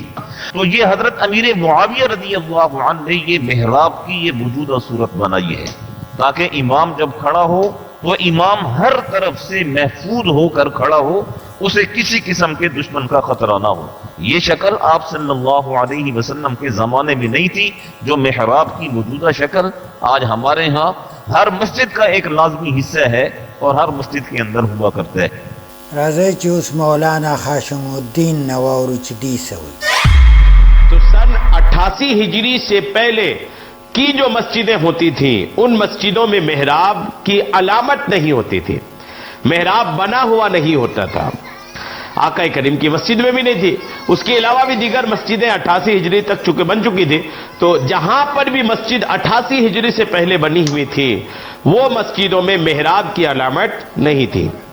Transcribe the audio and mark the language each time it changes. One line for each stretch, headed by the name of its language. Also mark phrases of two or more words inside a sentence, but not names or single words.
Urdu: تو یہ حضرت امیر معاویہ
Arabic: رضی اللہ عنہ
Urdu: نے یہ محراب کی یہ موجودہ صورت بنائی ہے تاکہ امام جب کھڑا ہو تو امام ہر طرف سے محفوظ ہو کر کھڑا ہو، اسے کسی قسم کے دشمن کا خطرہ نہ ہو. یہ شکل آپ
Arabic: صلی اللہ علیہ وسلم
Urdu: کے زمانے میں نہیں تھی. جو محراب کی موجودہ شکل آج ہمارے ہاں ہر مسجد کا ایک لازمی حصہ ہے اور ہر مسجد کے اندر ہوا کرتا ہے.
Pashto: راځئ چې اوس مولانا خاشم الدین نه واورو چې دې څه وایي.
Urdu: تو سن 88 ہجری سے پہلے کی جو مسجدیں ہوتی تھیں ان مسجدوں میں محراب کی علامت نہیں ہوتی تھی، محراب بنا ہوا نہیں ہوتا تھا. آقا کریم کی مسجد میں بھی نہیں تھی. اس کے علاوہ بھی دیگر مسجدیں 88 ہجری تک چونکہ بن چکی تھی، تو جہاں پر بھی مسجد 88 ہجری سے پہلے بنی ہوئی تھی وہ مسجدوں میں محراب کی علامت نہیں تھی.